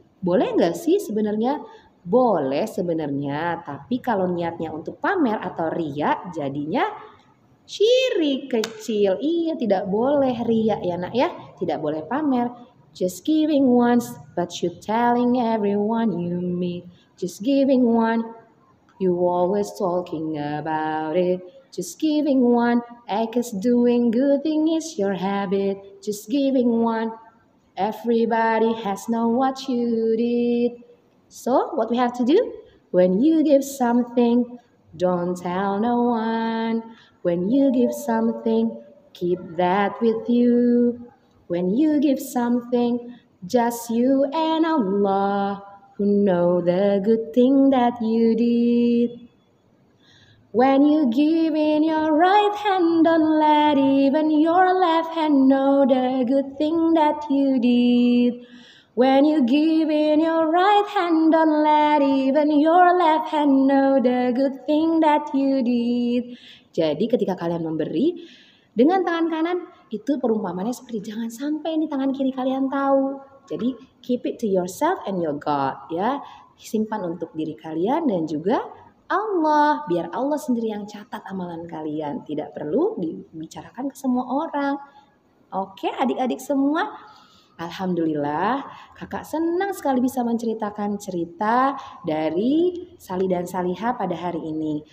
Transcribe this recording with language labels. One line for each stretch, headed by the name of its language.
Indonesian: Boleh nggak sih sebenarnya? Boleh sebenarnya. Tapi kalau niatnya untuk pamer atau riya jadinya syirik kecil. Iya, tidak boleh riya ya nak ya. Tidak boleh pamer.
English: Just giving once, but you telling everyone you meet. Just giving one, you always talking about it. Just giving one, cause doing good thing is your habit. Just giving one, everybody has known what you did. So what we have to do? When you give something, don't tell no one. When you give something, keep that with you. When you give something, just you and Allah who know the good thing that you did. When you give in your right hand, don't let even your left hand know the good thing that you did. When you give in your right hand, don't let even your left hand know the good thing that you did.
Indonesian: Jadi ketika kalian memberi dengan tangan kanan, itu perumpamannya seperti jangan sampai ini tangan kiri kalian tahu.
English: Jadi keep it to yourself and your God, ya.
Indonesian: Simpan untuk diri kalian dan juga Allah, biar Allah sendiri yang catat amalan kalian. Tidak perlu dibicarakan ke semua orang. Oke, adik-adik semua. Alhamdulillah, kakak senang sekali bisa menceritakan cerita dari Sali dan Saliha pada hari ini.